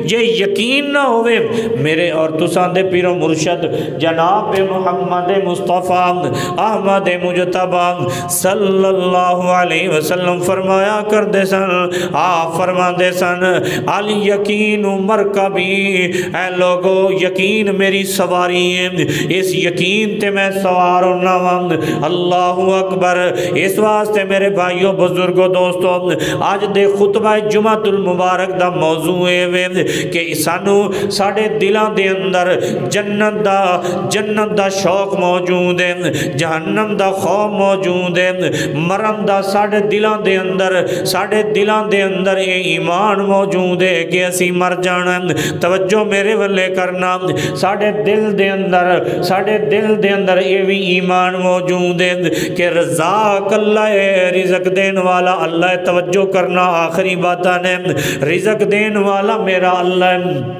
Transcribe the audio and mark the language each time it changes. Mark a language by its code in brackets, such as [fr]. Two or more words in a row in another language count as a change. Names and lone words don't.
[pa] یہ یقین نہ ہوئے میرے اور تساں دے پیر و مرشد جناب محمد مصطفیٰ احمد مجتبی [ar] صلی اللہ علیہ وسلم [pa] فرمایا کردے سن، آپ فرما دے سن، [ar] الیقین مرکبی، [pa] اے لوگو یقین میری سواری ہے، اس یقین تے میں سوار ہونا ہوں۔ [ar] اللہ اکبر۔ [pa] اس واسطے میرے بھائیوں بزرگوں دوستوں آج دے خطبہ [ar] جمعۃ المبارک [pa] دا موضوع ہے کہ سانو ساڑھے دلان دے اندر جنت دا شوق موجود ہے، جہنم دا خوف موجود ہے، مرن دا ساڑھے دلان دے اندر اے ایمان موجود ہے کہ اسی مر جانا۔ توجہ میرے والے کرنا، ساڑھے دل دے اندر اے بھی ایمان موجود ہے کہ رزاق اللہ ہے، رزق دین والا اللہ ہے۔ توجہ کرنا، آخری باتاں نے، رزق دین والا میرا اللہ ہے۔